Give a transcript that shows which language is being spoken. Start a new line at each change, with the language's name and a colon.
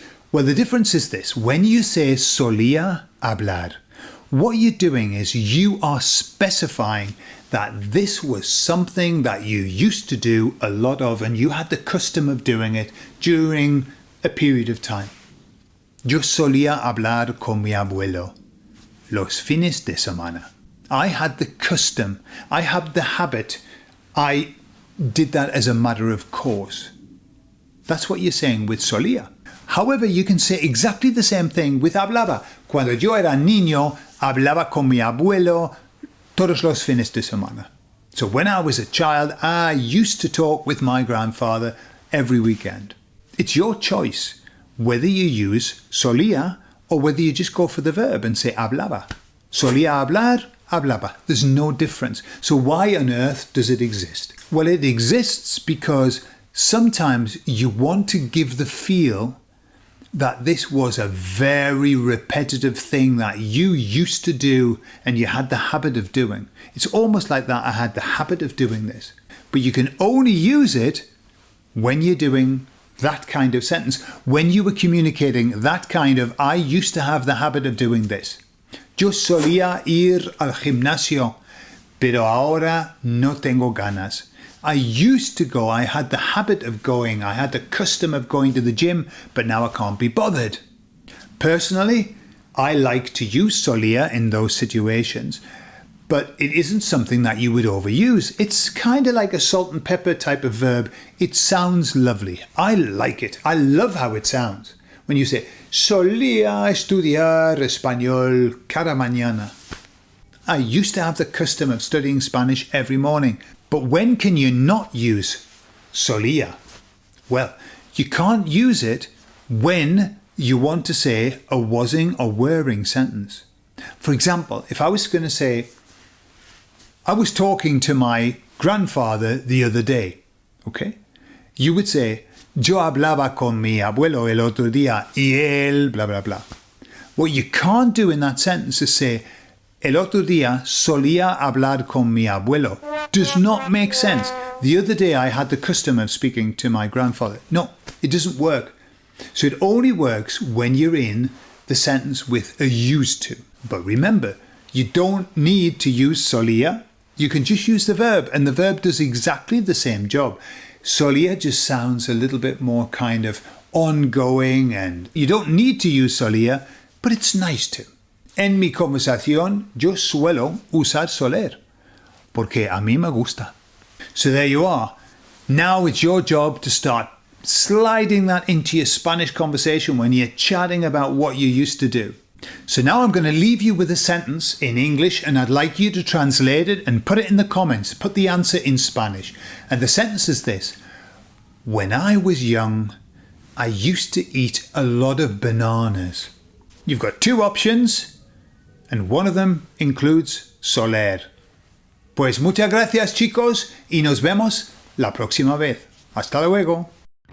English: Well, the difference is this. When you say solía hablar, what you're doing is you are specifying that this was something that you used to do a lot of and you had the custom of doing it during a period of time.
Spanish: Yo solía hablar con mi abuelo los fines de semana.
English: I had the custom, I had the habit, I did that as a matter of course. That's what you're saying with solía. However, you can say exactly the same thing with hablaba.
Spanish: Cuando yo era niño, hablaba con mi abuelo todos los fines de semana.
English: So when I was a child, I used to talk with my grandfather every weekend. It's your choice whether you use solía or whether you just go for the verb and say hablaba. Solía hablar, hablaba. There's no difference. So why on earth does it exist? Well, it exists because sometimes you want to give the feel that this was a very repetitive thing that you used to do and you had the habit of doing. It's almost like that I had the habit of doing this. But you can only use it when you're doing that kind of sentence, when you were communicating that kind of, I used to have the habit of doing this.
Spanish: Yo solía ir al gimnasio, pero ahora no tengo ganas.
English: I used to go, I had the habit of going, I had the custom of going to the gym, but now I can't be bothered. Personally, I like to use solía in those situations, but it isn't something that you would overuse. It's kind of like a salt and pepper type of verb. It sounds lovely. I like it. I love how it sounds. When you say,
Spanish: solía estudiar español cada mañana.
English: I used to have the custom of studying Spanish every morning. But when can you not use solía? Well, you can't use it when you want to say a wasing or wereing sentence. For example, if I was going to say, I was talking to my grandfather the other day, okay? You would say,
Spanish: Yo hablaba con mi abuelo el otro día y él, blah, blah, blah.
English: What you can't do in that sentence is say,
Spanish: el otro día solía hablar con mi abuelo.
English: Does not make sense. The other day I had the custom of speaking to my grandfather. No, it doesn't work. So it only works when you're in the sentence with a used to. But remember, you don't need to use solía. You can just use the verb, and the verb does exactly the same job. Solía just sounds a little bit more kind of ongoing, and you don't need to use solía, but it's nice to.
Spanish: En mi conversación, yo suelo usar soler, porque a mí me gusta.
English: So there you are. Now it's your job to start sliding that into your Spanish conversation when you're chatting about what you used to do. So now I'm going to leave you with a sentence in English, and I'd like you to translate it and put it in the comments. Put the answer in Spanish. And the sentence is this. When I was young, I used to eat a lot of bananas. You've got two options, and one of them includes soler.
Spanish: Pues muchas gracias, chicos, y nos vemos la próxima vez. Hasta luego.